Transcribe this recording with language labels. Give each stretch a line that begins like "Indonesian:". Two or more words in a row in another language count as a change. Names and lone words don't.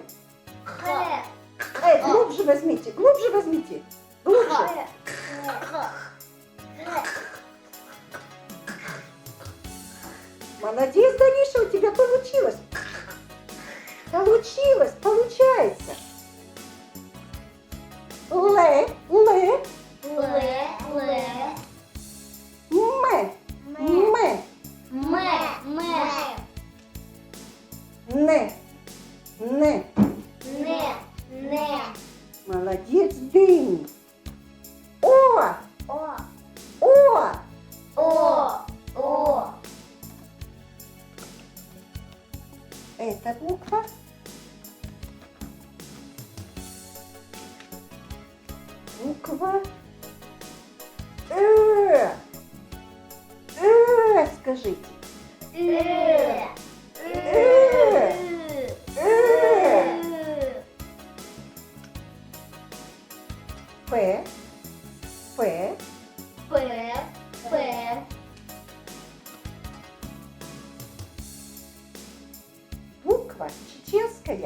Russian: Х. Х. Глубже возьмите, глубже возьмите. Глубже. Молодец, Дариша, у тебя получилось. Получилось, получается. Ле, ле, ме, ме, не, не. Молодец, Дэнни. О, о. Эта буква. Буква скажите. П, П, буква чеченская.